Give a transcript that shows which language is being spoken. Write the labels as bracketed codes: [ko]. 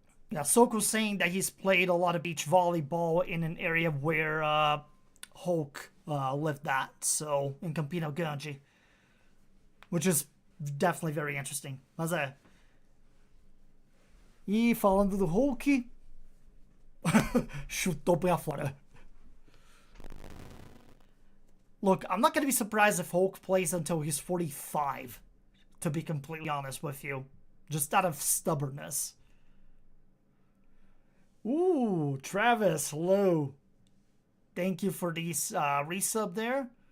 [en] Yeah, Soko's saying that he's played a lot of beach volleyball in an area where Hulk lived at, so in Campino Grande. Which is definitely very interesting. [pt] Mas é. E falando do Hulk, chutou pra fora. [en] Look, I'm not going to be surprised if Hulk plays until he's 45, to be completely honest with you. Just out of stubbornness. Ooh, Travis, hello. Thank you for these resub there.